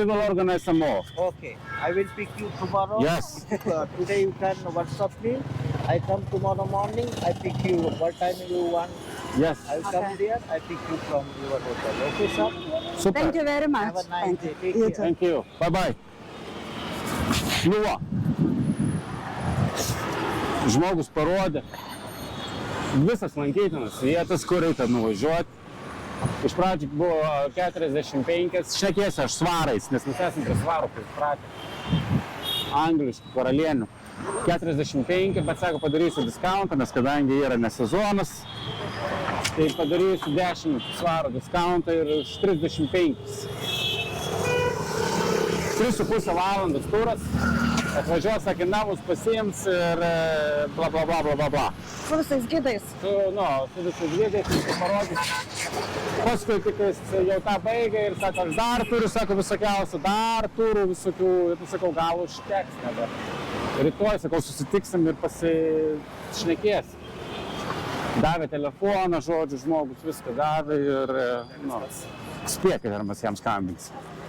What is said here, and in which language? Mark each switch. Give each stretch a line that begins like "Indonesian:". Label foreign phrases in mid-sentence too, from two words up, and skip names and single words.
English: we will organize some more. Okay, I will pick you tomorrow. Yes. Today you can WhatsApp me. I come tomorrow morning. I pick you. What time you want? Yes. I will come Okay. there. I pick you from your hotel. Okay, sir? Super. Thank you very much. Have a nice Thank day. you. Take You care. too. Thank you. Bye-bye.
Lithuanian: Nu va. Žmogus parodė visas lankytinas vietas, kur reikia nuvažiuoti. Iš pradžių buvo 45, šnekėsiu aš svarais, nes mes esame prie svarų pripratę. Angliškų karalienių. 45, bet sako, padarysiu diskauntą, nes kadangi yra ne sezonas, tai padarysiu 10 svarų diskauntą ir už 35. 3,5 valandos turas, atvažiuos, sakė, namus pasiims ir bla bla bla bla bla bla. Su visais gidais. Su visais gidais, parodys. Paskui tik jau tą baigė ir sako, aš dar turiu, sako, visokiausių, dar turiu visokių, ir sakau, gal užteks dabar. Rytoj, sakau, susitiksim ir pasišnekės. Davė telefoną, žodžiu, žmogus viską davė ir, spėkite, ar mes jam skambinsim.